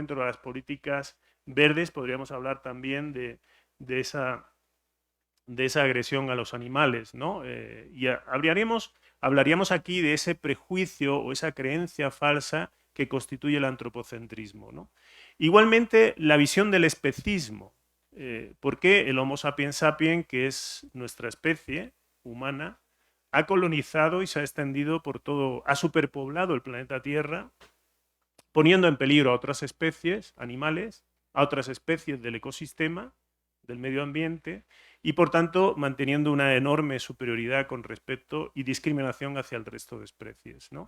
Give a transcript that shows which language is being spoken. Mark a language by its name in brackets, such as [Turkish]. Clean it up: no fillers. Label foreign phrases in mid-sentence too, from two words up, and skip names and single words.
[Spanish] Dentro de las políticas verdes podríamos hablar también de esa agresión a los animales, ¿no? Y hablaríamos aquí de ese prejuicio o esa creencia falsa que constituye el antropocentrismo, ¿no? Igualmente, la visión del especismo. ¿Por qué el Homo sapiens sapiens, que es nuestra especie humana, ha colonizado y se ha extendido por todo, ha superpoblado el planeta Tierra, poniendo en peligro a otras especies animales, a otras especies del ecosistema, del medio ambiente, y por tanto manteniendo una enorme superioridad con respecto y discriminación hacia el resto de especies, ¿no?